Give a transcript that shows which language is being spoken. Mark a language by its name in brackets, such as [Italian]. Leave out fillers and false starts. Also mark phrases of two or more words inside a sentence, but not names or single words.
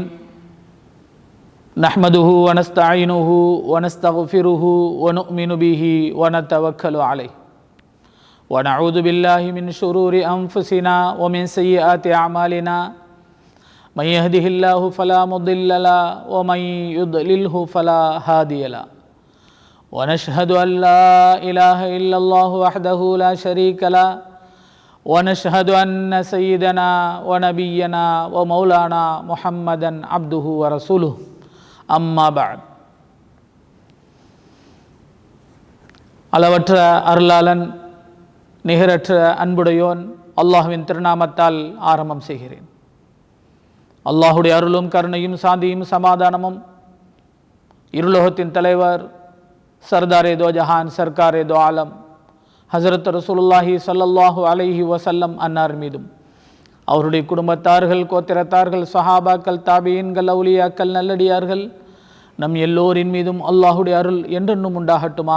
[Arabic] نحمده ونستعينه ونستغفره ونؤمن به ونتوكل عليه ونعوذ بالله من شرور أنفسنا ومن سيئات أعمالنا. من يهده الله فلا مضل له ومن يضلله فلا هادي له. ونشهد أن لا إله إلا الله وحده لا شريك له ونشهد أن سيدنا ونبينا ومولانا محمدا عبده ورسوله أما بعد. [Tamil] அளவற்ற அருளாளன் நிகரற்ற அன்புடையோன் அல்லாஹ்வின் திருநாமத்தால் ஆரம்பம் செய்கிறேன். அல்லாஹுடைய அருளும் கருணையும் சாந்தியும் சமாதானமும் இருலோகத்தின் தலைவர் [Urdu] سردارِ دو جہاں سرکارِ دو عالم [Tamil] ஹஸரத் [Arabic] رسول الله صلى الله عليه وسلم [Tamil] அன்னார் மீதும், அவருடைய குடும்பத்தார்கள், கோத்திரத்தார்கள், சஹாபாக்கள், தாபியீன்கள், அவுலியாக்கள், நல்லடியார்கள், நம் எல்லோரின் மீதும் அல்லாஹுடைய அருள் என்றென்றும் உண்டாகட்டுமாக.